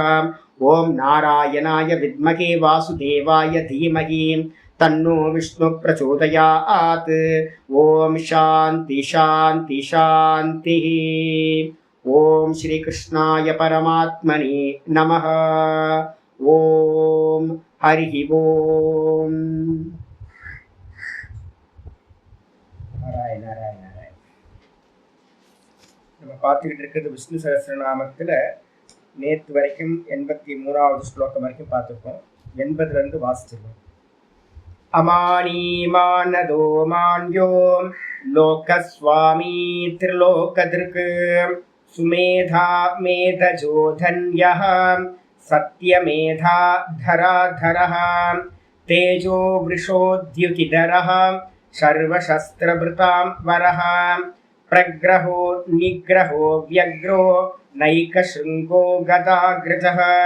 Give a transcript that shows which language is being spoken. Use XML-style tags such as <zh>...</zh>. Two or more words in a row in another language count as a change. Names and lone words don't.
<sa>ॐ नारायणाय विद्महे वासुदेवाय धीमहि तन्नो विष्णु प्रचोदयात्. ॐ शान्ति शान्ति शान्तिः. ॐ श्री कृष्णाय परमात्मने नमः. ॐ हरि ॐ. नारायण नारायण नारायण.</sa> <ta>நம்ம பார்த்துக்கிட்டு இருக்கிறது விஷ்ணு சஹஸ்ரநாமத்தில் நேற்று வரைக்கும் 83வது ஸ்லோகம் வரைக்கும் பார்த்துருக்கோம். 80 வாசிச்சிருக்கோம்.</ta> <sa>अमानीमानदो मान्यो लोकस्वामी त्रिलोकधृक् सुमेधा मेधजो धन्यः सत्यमेधा धराधरः तेजो वृषोद्युतिधरः सर्वशस्त्रभृतां वरः प्रग्रहो निग्रहो व्यग्रो नैकशृङ्गो गदाग्रजः</sa>